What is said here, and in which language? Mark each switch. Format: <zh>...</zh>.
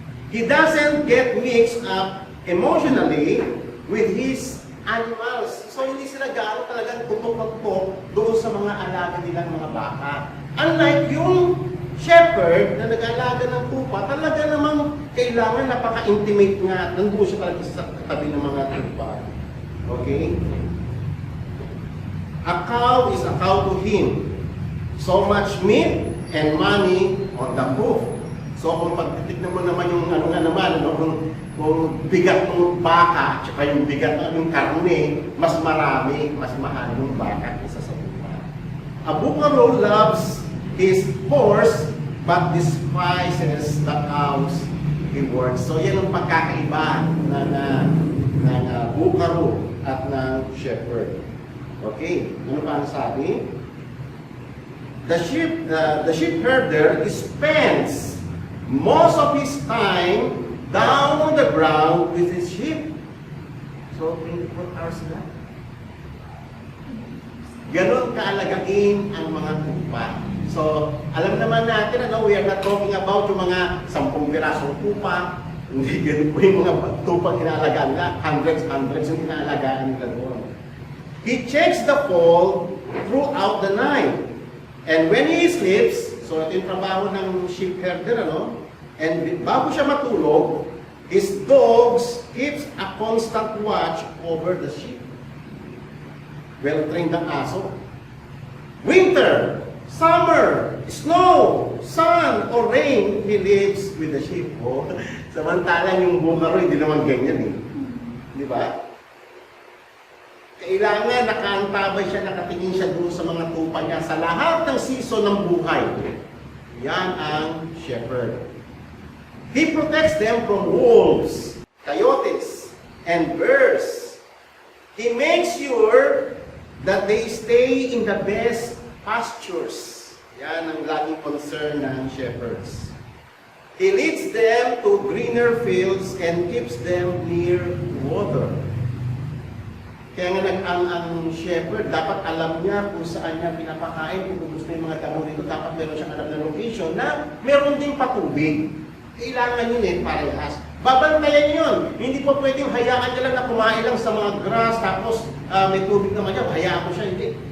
<en>He doesn't get mixed up emotionally with his animals.</en> <tl>So hindi sila gaano talagang tutok-tutok doon sa mga alaga nilang mga baka. Unlike yung shepherd na nag-alaga ng tupa, talaga namang kailangan napaka-intimate nga. Nandun siya talaga sa tabi ng mga tupa.</tl> <en>Okay? A cow is a cow to him. So much meat and money on the hoof.</en> <tl>So kung pagtitignan mo naman yung kung bigat ng baka at yung bigat ng karne, mas marami, mas mahal yung baka kaysa sa tupa.</tl> <en>A buckaroo loves his horse but despises the cows he works.</en> <tl>So yan ang pagkakaiba ng buckaroo at ng shepherd. Okay, ano pa ang sabi?</tl> <en>The sheep herder spends most of his time down on the ground with his sheep.</en> <tl>So 24 hours na. Ganon kaalagain ang mga tupa. So, alam naman natin,</tl> <en>we are not talking about</en> <tl>yung mga 10 pirasong tupa. Hindi ganun po yung mga tupa kinalagaan nila. Hundreds yung kinalagaan nila doon.</tl> <en>He checks the foal throughout the night. And when he sleeps, so</en> <tl>ito yung trabaho ng sheep herder,</tl> <en>and</en> <tl>bago siya matulog,</tl> <en>his dogs keeps a constant watch over the sheep. Well-trained</en> <tl>ang aso.</tl> <en>Winter, summer, snow, sun, or rain, he lives with the sheep.</en> <tl>Samantalang yung buckaroo, hindi naman ganyan Di ba? Kailangan nakaantabay siya, nakatingin siya doon sa mga tupa niya sa lahat ng season ng buhay. Yan ang shepherd.</tl> <en>He protects them from wolves, coyotes, and bears. He makes sure that they stay in the best pastures.</en> <tl>Yan ang laging concern ng shepherds.</tl> <en>He leads them to greener fields and keeps them near water.</en> <tl>Kaya nga ang shepherd, dapat alam niya kung saan niya pinapakain, kung gusto yung mga damo dito, dapat meron siyang alam na location na meron ding patubig. Kailangan yun parehas. Babantayan yun. Hindi po pwedeng hayaan niya lang na kumain lang sa mga grass, tapos may tubig naman niya, hayaan ko siya. Hindi.</tl>